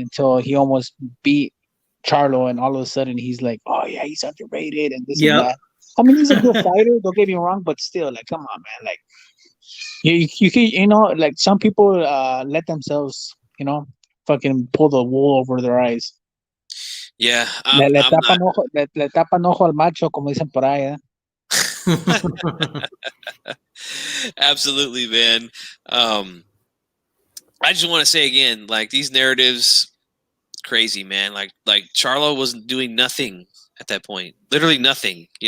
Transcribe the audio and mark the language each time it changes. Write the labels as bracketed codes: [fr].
[en] Until he almost beat Charlo, and all of a sudden he's like, "Oh yeah, he's underrated," and this and that. I mean, he's a good fighter. Don't get me wrong, but still, come on, man. You some people let themselves, fucking pull the wool over their eyes. Yeah. [es] Le tapan ojo al macho, como dicen por ahí. [en] Absolutely, man. I just want to say again, these narratives, crazy, man. Like Charlo was doing nothing at that point, literally nothing.